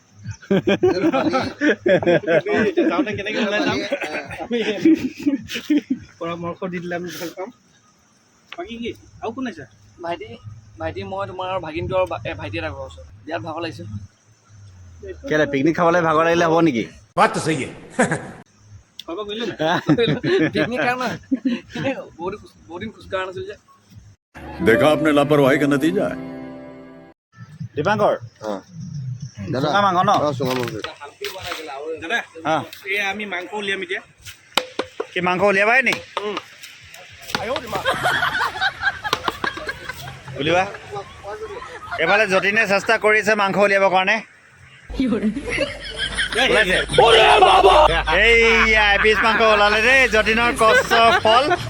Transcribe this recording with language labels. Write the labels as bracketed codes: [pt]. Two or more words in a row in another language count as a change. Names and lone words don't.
[as] পৰামৰ্শ দি দিলে আমি ভাল পাম বাকী কি আৰু কোন আছে ভাইটি মই তোমাৰ ভাগিনটো আৰু ভাইটি এটা ঘৰৰ ওচৰত বিৰাট ভাগৰ লাগিছে কেলে পিকনিক খাবলৈ ভাগৰ লাগিলে হ'ব নেকি [hi] बात तो सही है [as] খোৱা বোৱা কৰিলে পিকনিক কাৰণে বহুত দিন খোজকঢ়া নাছিল যে [hi] देखा आपने लापरवाही का नतीजा है [as] দীপাংকৰ চুঙা মাংস ন দাদা হা এই আমি মাংস উলিয়াম এতিয়া কি মাংস উলিয়াবাই নি উলিওৱা এইফালে যতীনে চেষ্টা কৰিছে মাংস উলিয়াবৰ কাৰণে এইয়া এপিচ মাংস ওলালে দেই যতীনৰ কষ্ট ফল